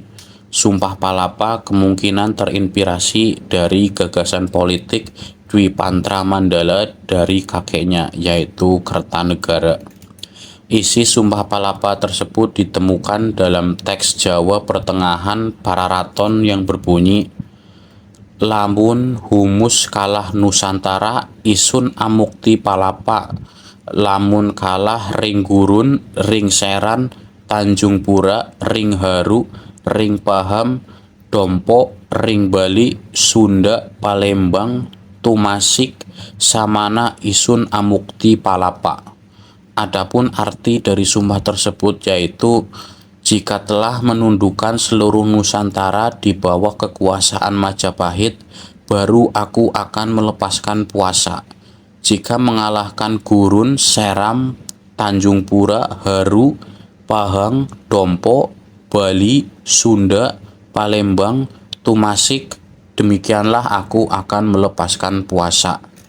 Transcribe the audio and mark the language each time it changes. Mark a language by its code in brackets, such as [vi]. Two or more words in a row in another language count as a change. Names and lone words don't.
[id] Sumpah Palapa kemungkinan terinspirasi dari gagasan politik Dwipantra Mandala dari kakeknya, yaitu Kertanegara. Isi Sumpah Palapa tersebut ditemukan dalam teks Jawa Pertengahan Pararaton yang berbunyi, [kaw] lamun humus kalah Nusantara isun amukti palapa, lamun kalah ring gurun, ring seran, Tanjung Pura, ring haru, ring paham, dompo, ring Bali, Sunda, Palembang, Tumasik, samana isun amukti palapa. [id] Adapun arti dari sumpah tersebut yaitu, jika telah menundukkan seluruh Nusantara di bawah kekuasaan Majapahit, baru aku akan melepaskan puasa. Jika mengalahkan Gurun, Seram, Tanjung Pura, Haru, Pahang, Dompo, Bali, Sunda, Palembang, Tumasik, demikianlah aku akan melepaskan puasa.